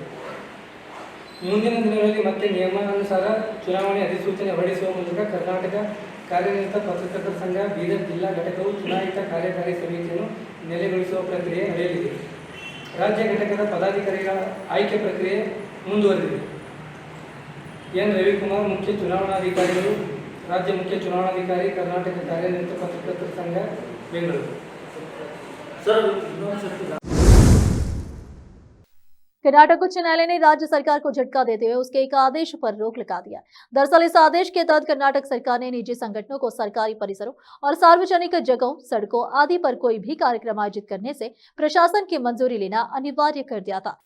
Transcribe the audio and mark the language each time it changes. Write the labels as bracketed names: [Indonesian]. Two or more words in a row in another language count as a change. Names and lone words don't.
[Kannada] ಮುಂದಿನ ದಿನಗಳಲ್ಲಿ ಮತ್ತೆ ನಿಯಮಾನುಸಾರ ಚುನಾವಣೆ ಅಧಿಸೂಚನೆ ಹೊರಡಿಸುವ ಮೂಲಕ ಕರ್ನಾಟಕ ಕಾರ್ಯನಿರತ ಪತ್ರಕರ್ತರ ಸಂಘ ಬೀದರ್ ಜಿಲ್ಲಾ ಘಟಕವು ಚುನಾಯಿತ ಕಾರ್ಯಕಾರಿ ಸಮಿತಿಯನ್ನು ನೆಲೆಗೊಳಿಸುವ ಪ್ರಕ್ರಿಯೆ ನಡೆಯಲಿದೆ. ರಾಜ್ಯ ಘಟಕದ ಪದಾಧಿಕಾರಿಗಳ ಆಯ್ಕೆ ಪ್ರಕ್ರಿಯೆ ಮುಂದುವರೆದಿದೆ. ಎನ್ ರವಿಕುಮಾರ್ ಮುಖ್ಯ ಚುನಾವಣಾಧಿಕಾರಿಗಳು ರಾಜ್ಯ ಮುಖ್ಯ ಚುನಾವಣಾಧಿಕಾರಿ ಕರ್ನಾಟಕ ಕಾರ್ಯನಿರತ ಪತ್ರಕರ್ತರ ಸಂಘ ಬೆಂಗಳೂರು। [Hindi] कर्नाटक उच्च न्यायालय ने राज्य सरकार को झटका देते हुए उसके एक आदेश पर रोक लगा दिया। दरअसल इस आदेश के तहत कर्नाटक सरकार ने निजी संगठनों को सरकारी परिसरों और सार्वजनिक जगहों, सड़कों आदि पर कोई भी कार्यक्रम आयोजित करने से प्रशासन की मंजूरी लेना अनिवार्य कर दिया था।